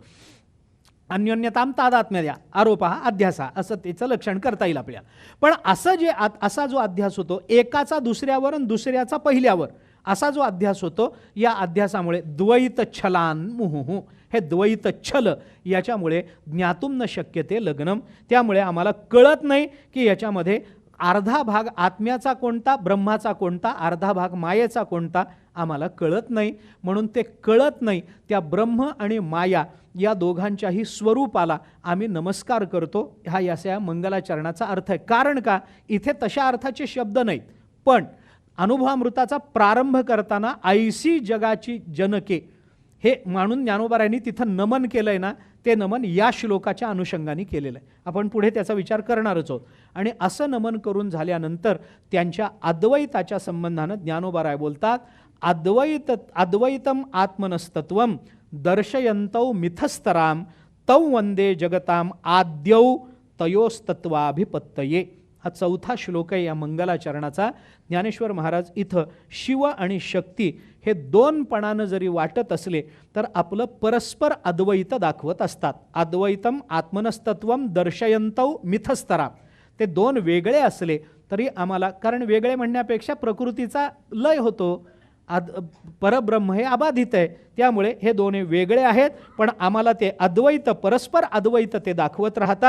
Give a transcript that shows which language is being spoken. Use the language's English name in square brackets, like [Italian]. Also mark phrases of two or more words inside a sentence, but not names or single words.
[Sanskrit] अन्योन्यताम तादात्म्य आरोपा अध्यासा [Marathi] असं त्याचं लक्षण करता येईल आपल्याला. पण असं जे असा जो अध्यास होतो, एकाचा दुसऱ्यावर आणि दुसऱ्याचा पहिल्यावर असा जो अध्यास होतो, या अध्यासामुळे द्वैत छलान मुहुहु, हे द्वैत छल याच्यामुळे [Sanskrit] ज्ञातुम न शक्यते लग्नम. [Marathi] त्यामुळे आम्हाला कळत नाही की याच्यामध्ये अर्धा भाग आत्म्याचा कोणता, ब्रह्माचा कोणता, अर्धा भाग मायेचा कोणता, आम्हाला कळत नाही. म्हणून ते कळत नाही त्या ब्रह्म आणि माया या दोघांच्याही स्वरूपाला आम्ही नमस्कार करतो. हा या मंगलाचरणाचा अर्थ आहे. कारण का? इथे तशा अर्थाचे शब्द नाहीत, पण अनुभवामृताचा प्रारंभ करताना ऐसी जगाची जनके हे मानून ज्ञानोबारायांनी तिथं नमन केलंय ना, ते नमन या श्लोकाच्या अनुषंगाने केलेलं आहे. आपण पुढे त्याचा विचार करणारच आहोत. आणि असं नमन करून झाल्यानंतर त्यांच्या अद्वैताच्या संबंधानं ज्ञानोबा बोलतात, [Sanskrit] अद्वैतम आत्मनस्तत्वम दर्शयन्तौ मिथस्तराम तौ वंदे जगताम आद्यौ तयोस्तत्वाभिपत्तये. [Marathi] हा चौथा श्लोक आहे या मंगलाचरणाचा. ज्ञानेश्वर महाराज इथं शिव आणि शक्ती हे दोनपणानं जरी वाटत असले तर आपलं परस्पर अद्वैत दाखवत असतात. [Sanskrit] अद्वैतम आत्मनस्तत्वम दर्शयन्तौ मिथस्तराम. [Marathi] ते दोन वेगळे असले तरी आम्हाला, कारण वेगळे म्हणण्यापेक्षा प्रकृतीचा लय होतो, परब्रह्म हे अबाधित आहे, त्यामुळे हे दोन्ही वेगळे आहेत, पण आम्हाला ते अद्वैत, परस्पर अद्वैत ते दाखवत राहतात.